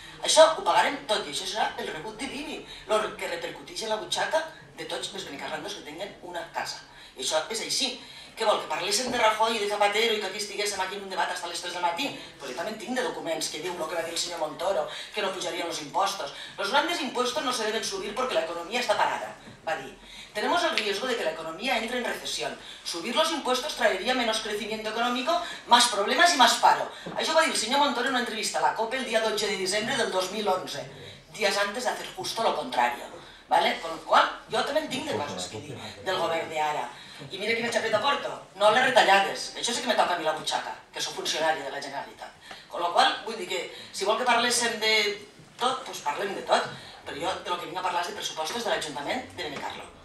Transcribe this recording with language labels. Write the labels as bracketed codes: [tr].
[ca] Això ho pagarem tot i això serà el rebut de l'IBI, el que repercuteix en la butxaca de tots els benicarlandos que tinguen una casa. I això és així. Què vol, que parléssim de Rajoy i de Zapatero i que aquí estiguéssim aquí en un debat fins a les 3 del matí? Pues jo també tinc de documents que diu el que va dir el senyor Montoro, que no pujarien los impostos. [es] Los grandes impuestos no se deben subir porque la economía está parada, va dir. Tenemos el riesgo de que la economía entre en recesión. Subir los impuestos traería menos crecimiento económico, más problemas y más paro. [ca] Això va dir el senyor Montoro en una entrevista a la COPE el dia 12 de diciembre del 2011, [es] días antes de hacer justo lo contrario. [ca] Con lo qual, jo també en tinc de coses que dir del govern d'ara. I mira quina xapeta porto, no les retallades, això sí que me toca a mi la butxaca, que soc funcionari de la Generalitat. Con la qual, vull dir que si vol que parléssim de tot, doncs parlem de tot, però jo del que vinc a parlar és de pressupostos de l'Ajuntament de Benicarló.